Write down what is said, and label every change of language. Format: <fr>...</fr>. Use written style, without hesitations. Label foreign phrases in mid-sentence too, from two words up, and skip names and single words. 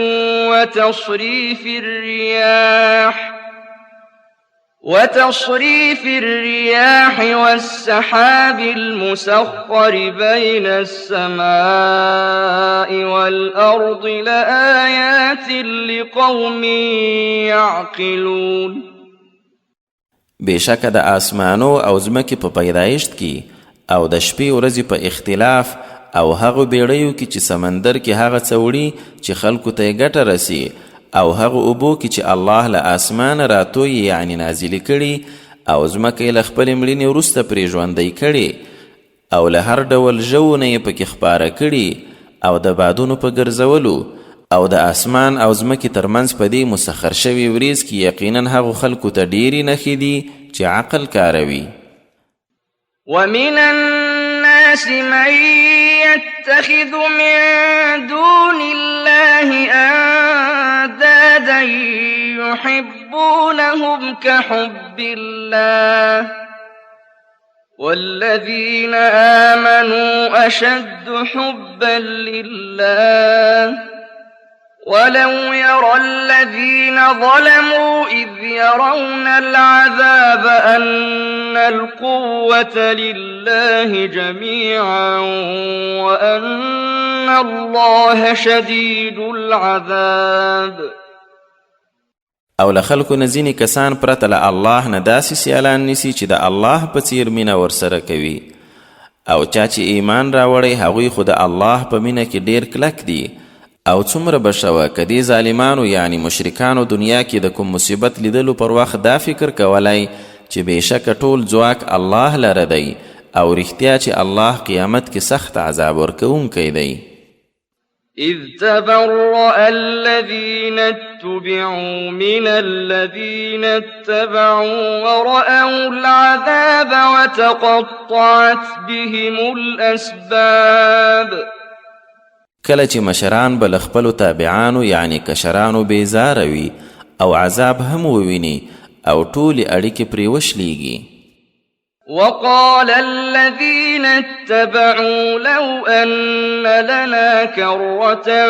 <ar>وتصريف الرياح والسحاب المسخر بين السماء والأرض لآيات لقوم يعقلون.</ar> <ps>بېشکه د آسمانو او ځمکې په پیدایشت کې او د شپې ورځې په اختلاف او هغو بیړیو کې چې سمندر کې هغه څه وړي چې خلکو ته یې ګټه رسي او هغه اوبو کې چې الله له آسمانه راتوی یعنی نازلې کړي او ځمکه یې له خپلې مړینې وروسته پرې ژوندی کړي او له هر ډول ژوونه یې پکې خپاره کړي او د بادونو په ګرځولو او د آسمان او ځمکې ترمنځ په دې مسخر شوي وریځ کې یقینا هغو خلکو ته ډېرې نښې دي چې عقل کاروي.</ps> <ar>ومن الناس من يتخذ من دون الله أندادا يحبونهم كحب الله والذين آمنوا أشد حبا لله ولو يرى الذين ظلموا إذ يرون العذاب أن القوة لله جميعا وأن الله شديد العذاب.</ar> <ps>او له خلکو نه ځینې کسان پرته له الله نه داسې سیالان نیسي چې د الله په څیر مینه ورسره کوي او چا چې ایمان راوړی هغوی خو د الله په مینه کې ډیر کلک دي. او څومره به شوه که دې ظالمانو یعنی مشرکانو دنیا کې د کوم مصیبت لیدلو پر وخت دا فکر کولی چې بېشکه ټول ځواک الله لره دی او رښتیا چې الله قیامت کې سخت عذاب ورکوونکی دی.</ps> <ar>إذ تبرأ الذين اتبعوا من الذين اتبعوا ورأوا العذاب وتقطعت بهم الأسباب.</ar> <ps>کله چې مشران به له خپلو تابعانو یعنی کشرانو بیزاره وي او عذاب هم وویني او ټولې اړیکې پرې وشلیږي.</ps> <ar>وقال الذين اتبعوا لو أن لنا كرة</ar>